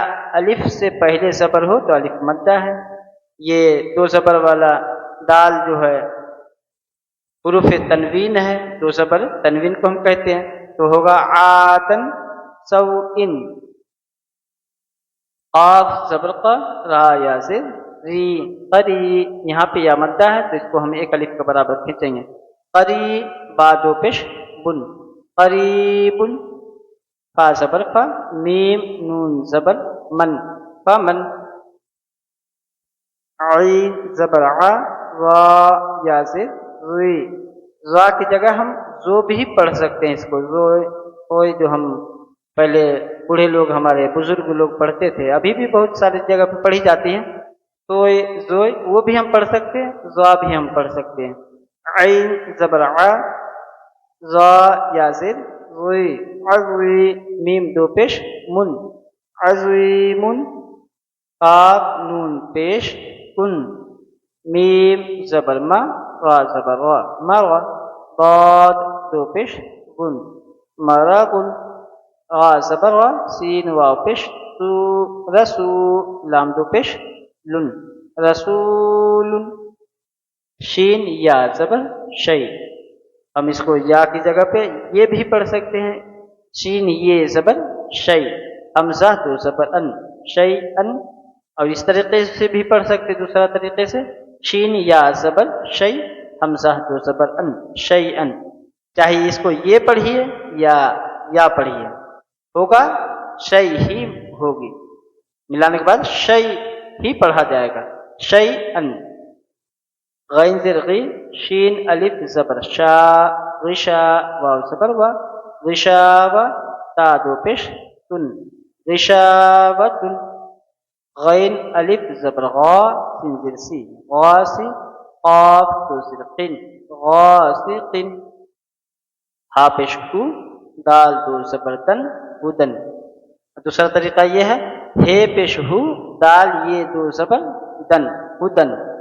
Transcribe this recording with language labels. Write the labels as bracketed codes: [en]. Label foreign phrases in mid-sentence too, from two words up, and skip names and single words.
[ur] الف سے پہلے زبر ہو تو الف مدہ ہے. یہ دو زبر والا دال جو ہے حروف تنوین ہے. دو زبر تنوین کو ہم کہتے ہیں. تو ہوگا عادن سو ان. قاف زبر ق را یا زیر ری قری. یہاں پہ یا مدہ ہے تو اس کو ہم ایک الف کے برابر کھینچیں گے. قری با دو پیش بن قریب. فا زبر فا میم نون زبر من فمن. عین زبر ع را یا زیر ری. را کی جگہ ہم زو بھی پڑھ سکتے ہیں. اس کو زو جو ہم پہلے بوڑھے لوگ ہمارے بزرگ لوگ پڑھتے تھے, ابھی بھی بہت ساری جگہ پہ پڑھی جاتی ہیں. تو زو وہ بھی ہم پڑھ سکتے ہیں, زا بھی ہم پڑھ سکتے ہیں. عین زبر ع را یا زیر ری عظی میم دو پیش من عظیم. قاف نون پیش کن میم زبر ما را زبر را مرا. ضاد دو پیش گن مرغن. را زبر را سین واو پیش تو رسو لام دو پیش لن رسول. شین یا زبر شی. ہم اس کو یا کی جگہ پہ یہ بھی پڑھ سکتے ہیں. شین یہ زبر شی. حمزہ دو زبر ان شی ان. اور اس طریقے سے بھی پڑھ سکتے دوسرا طریقے سے. شین یا زبر شی حمزہ دو زبر ان شی ان. چاہے اس کو یہ پڑھیے یا پڑھیے ہوگا شی ہی ہوگی. ملانے کے بعد شی ہی پڑھا جائے گا. شی ان. غین زیر غی شین الف زبر شا غشا واو زبر وا غشاوا تا دو پیش تن غشاوتن. غین الف زبر غا سین زیر سی غاسی. قاف دو زیر قن غاسقن. ہا پیش کو دال دو زبر دن ہدن. دوسرا طریقہ یہ ہے ہے پیش ہو دال یہ دو زبر دن ہدن.